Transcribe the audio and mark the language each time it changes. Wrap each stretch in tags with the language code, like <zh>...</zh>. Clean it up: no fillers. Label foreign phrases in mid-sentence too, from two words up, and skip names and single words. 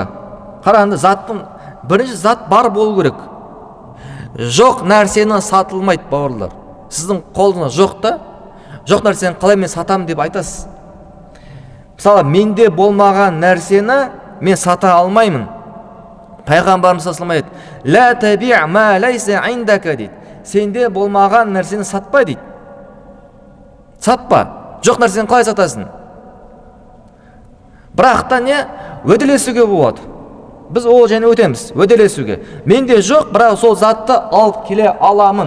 <kk>Қараңыз, заттың бірінші зат бар болу керек. Жоқ нәрсені сатылмайды, бауырлар. Сіздің қолыңызда жоқ та, жоқ нәрсені қалай мен сатам деп айтасыз. Мысалы, менде болмаған нәрсені мен сата алмаймын. Пайғамбарымыз</kk> <ar>صلى الله عليه وسلم لا تبع ما ليس عندك</ar> <kk>дейді. Сенде болмаған нәрсені сатпа дейді. Сатпа. Жоқ нәрсені қалай сатасың? Бірақ та не? Өделесуге болады. Біз ол және өтеміз, өделесуге. Менде жоқ, бірақ сол затты алып келе аламын.</kk>